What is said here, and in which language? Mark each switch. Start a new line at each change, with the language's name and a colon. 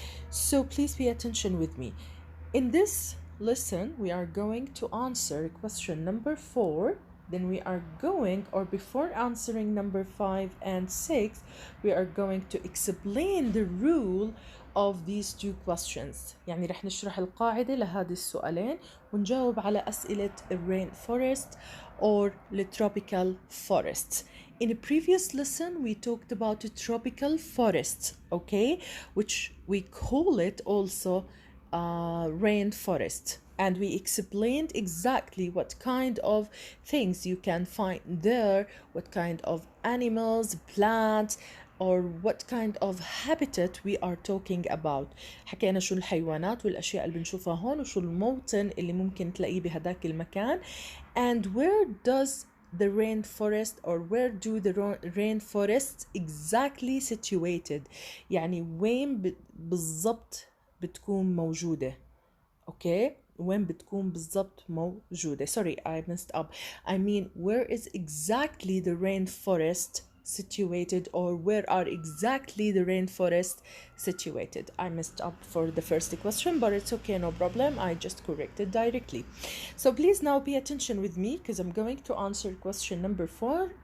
English: So please pay attention with me. In this lesson we are going to answer question number 4. Then we are going, or before answering number 5 and 6, we are going to explain the rule of these two questions.
Arabic: يعني رح نشرح القاعدة لهذه السؤالين ونجاوب على أسئلة
English: rainforest or the tropical forests.
Arabic: In a previous lesson, we talked about a tropical forest, okay, which we call it also rainforest, and we explained exactly what kind of things you can find there, what kind of animals, plants, or what kind of habitat we are talking about. حكينا شو الحيوانات والأشياء اللي بنشوفها هون وشو الموطن اللي ممكن تلاقيه بهداك المكان,
English: and where does the rainforest or where do the rainforests exactly situated,
Arabic: يعني وين بالضبط بتكون موجودة. اوكي, وين بتكون بالضبط موجودة.
English: Sorry, I messed up. I mean, where is exactly the rainforest situated, or where are exactly the rainforest situated? I messed up for the first question, but it's okay, no problem. I just corrected directly. So please now pay attention with me because I'm going to answer question number 4.